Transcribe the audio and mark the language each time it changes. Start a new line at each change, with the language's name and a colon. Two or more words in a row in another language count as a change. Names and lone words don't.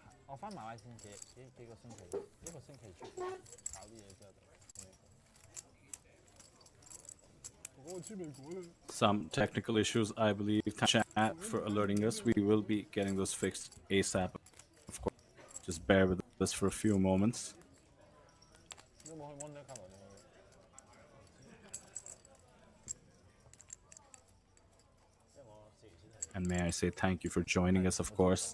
Cantonese: 我翻馬拉先幾個星期，一個星期出搞啲嘢之後就。
English: Some technical issues, I believe. Chat for alerting us. We will be getting those fixed ASAP. Of course, just bear with us for a few moments. And may I say thank you for joining us, of course.